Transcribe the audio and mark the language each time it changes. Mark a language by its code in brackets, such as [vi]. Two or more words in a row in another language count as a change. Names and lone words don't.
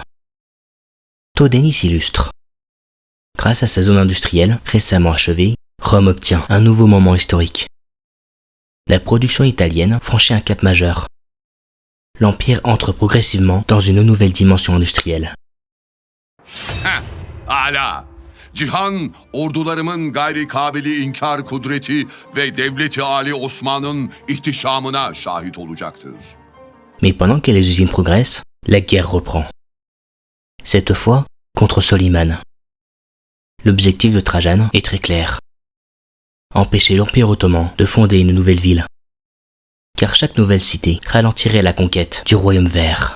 [fr] Todénie s'illustre. Grâce à sa zone industrielle récemment achevée, Rome obtient un nouveau moment historique. La production italienne franchit un cap majeur. L'Empire entre progressivement dans une nouvelle dimension industrielle. Ala. [tr] Cihan, ordularımın gayri kabili inkar kudreti ve devleti Ali Osman'ın ihtişamına şahit olacaktır. [fr] Mais pendant que les usines progressent, la guerre reprend. Cette fois, contre Soliman. L'objectif de Trajane est très clair. Empêcher l'Empire ottoman de fonder une nouvelle ville. Car chaque nouvelle cité ralentirait la conquête du royaume vert.